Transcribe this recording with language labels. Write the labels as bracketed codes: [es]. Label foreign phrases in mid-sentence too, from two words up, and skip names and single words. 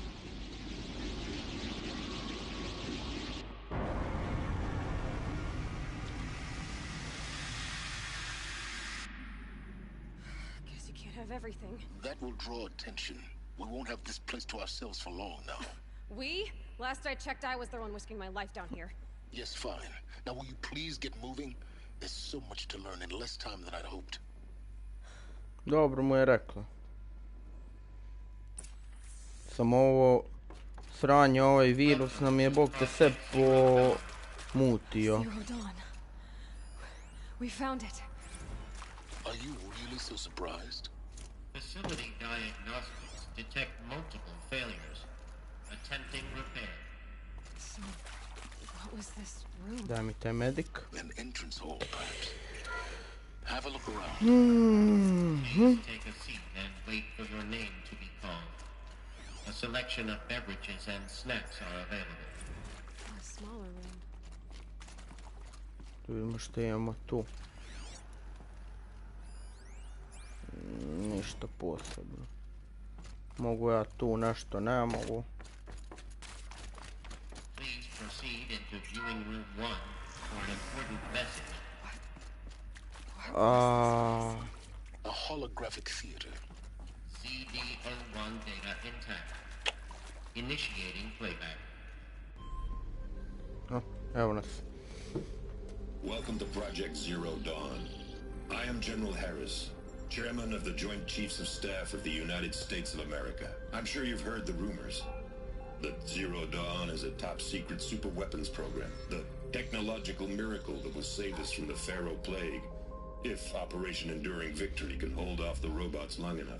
[en] Guess you can't have everything. that will draw attention. We won't have this place to ourselves for long now. We? Last I checked, I was the one risking my life down here. Yes, fine. Now will you please get moving? There's so much to learn in less time than I'd hoped. [hr] Dobro mu je rekla. Samo ovo sranje, ovaj virus nam je bog te sve pomutio. [en] Zero Dawn. We found it. Are you really so surprised? Facility diagnostics detect multiple failures. Attempting repair. So, what was this room? [hr] Daj mi taj medik. [en] An entrance hall, perhaps. Have a look around. Please take a seat and wait for your name to be called. A selection of beverages and snacks are available. A smaller room. [hr] Da vidimo što imamo tu. Ništa posebno. Mogu ja tu nešto, ne mogu. [en] Please proceed into viewing room 1 for an important message. A holographic theater. CD01 data intact. Initiating playback. [hr] Evo nas. [en] Welcome to Project Zero Dawn. I am General Harris, Chairman of the Joint Chiefs of Staff of the United States of America. I'm sure you've heard the rumors that Zero Dawn is a top-secret super-weapons program, the technological miracle that will save us from the Pharaoh Plague, if Operation Enduring Victory can hold off the robots long enough.